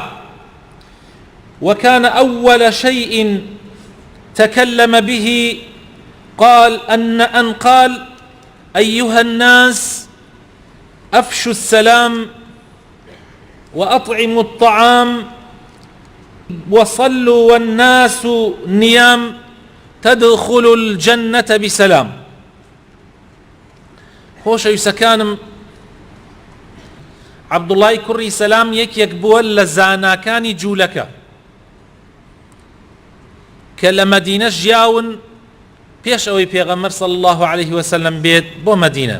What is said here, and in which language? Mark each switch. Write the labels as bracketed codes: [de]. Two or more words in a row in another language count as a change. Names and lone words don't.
[ar] وكان أول شيء تكلم به أن قال: أيها الناس، أفشوا السلام وأطعموا الطعام وصلوا والناس نيام تدخلوا الجنة بسلام. [ckb] خۆشەویستەکانم، عەبدوڵڵای کوڕی سەلام یەکێک بووە لە زاناکانی جوولەکە کە لە مەدینە ژیاون پێش ئەوەی پێغەمبەر [ar] صلی الله عليه وسلم [ckb] بێت بۆ مەدینە.